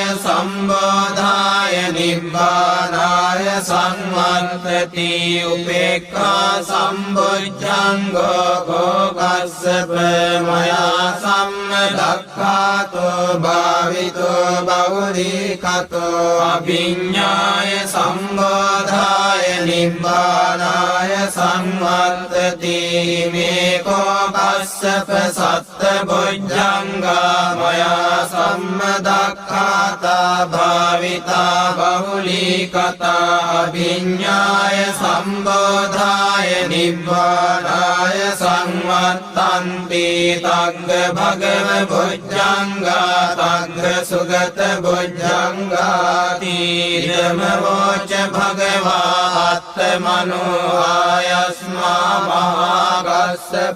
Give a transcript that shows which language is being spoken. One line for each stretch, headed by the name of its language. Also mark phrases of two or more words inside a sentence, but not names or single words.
Pali: සම්බෝධාය නිබ්බානාය සංවත්තති උපේක්ඛා සම්බුද්ධංගෝ කෝ කස්සප මයා සම්මදක්ඛාතෝ භාවිතෝ බහුලීකතෝ අභිඤ්ඤාය සම්බෝධාය නිබ්බානාය සංවත්තති මේකෝ කස්සප සත්ත බොජ්ජංගා මයා සම්මදක්ඛාතා භාවිතා බහුලීකතා අභිඤ්ඤාය සම්බෝධාය නිබ්බානාය සංවත්තන්ති තග්ග භගව බොජ්ජංගා තග්ග සුගත බොජ්ජංගාති ධම්ම වෝච භගවා අත්තමනෝ ආයස්මා මහා කස්සප